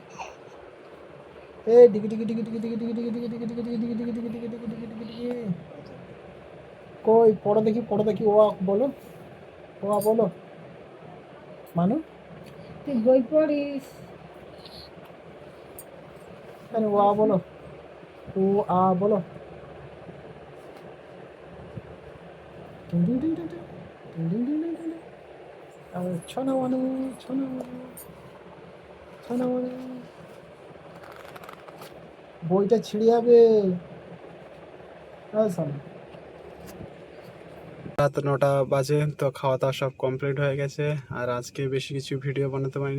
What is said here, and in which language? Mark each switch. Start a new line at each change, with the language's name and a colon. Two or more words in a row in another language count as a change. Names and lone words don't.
Bangla: এ ডিগি ডিগি ডিগি ডিগি ডিগি ডিগি ডিগি ডিগি ডিগি ডিগি ডিগি ডিগি ডিগি ডিগি ডিগি ডিগি ডিগি ডিগি। কই পড়ো দেখি, পড়ো দেখি, ও বলো, ও বলো মানু। তুই বই পড়িস? আরে ও বলো, ও বলো। ডিং ডিং ডিং ডিং ডিং ডিং ডিং ডিং ডিং। ছনা মানু, ছনা মানু, ছনা মানু। বইটা ছিঁড়ে যাবে। রাত 9টা বাজে। তো খাওয়া দাওয়া সব কমপ্লিট হয়ে গেছে আর আজকে বেশি কিছু ভিডিও বানাতে পারিনি।